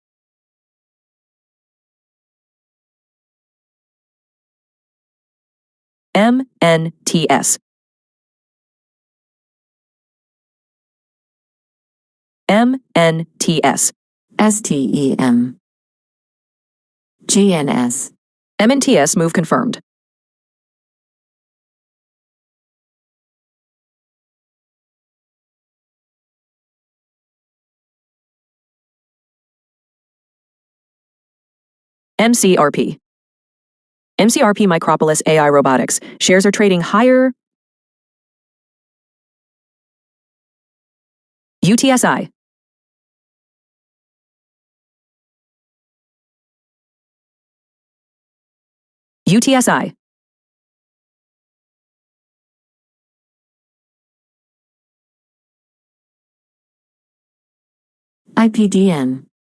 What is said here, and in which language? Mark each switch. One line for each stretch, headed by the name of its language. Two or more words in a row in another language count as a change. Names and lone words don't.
English: MNTS. MNTS. STEM. GNS. MNTS move confirmed. MCRP. MCRP Micropolis AI Robotics. Shares are trading higher. UTSI. UTSI. IPDN.